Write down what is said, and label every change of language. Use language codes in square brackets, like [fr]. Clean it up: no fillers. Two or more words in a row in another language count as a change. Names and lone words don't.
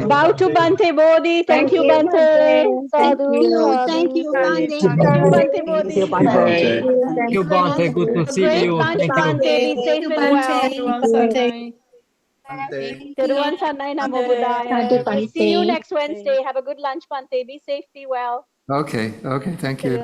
[en] Bow to Bhante Bodhi. Thank you, Bhante. Sadhu, Thank you, sadhu. Bhante. Thank you, Bhante Bodhi. Thank you, Bhante. Good to see Great you. lunch, Thank you. Bhante. Be safe and well. [si] Teruvan Sannai [pi] Namo Buddhaya. [en] We'll see you next Wednesday. Have a good lunch, Bhante. Be safe, be well. Okay, thank you.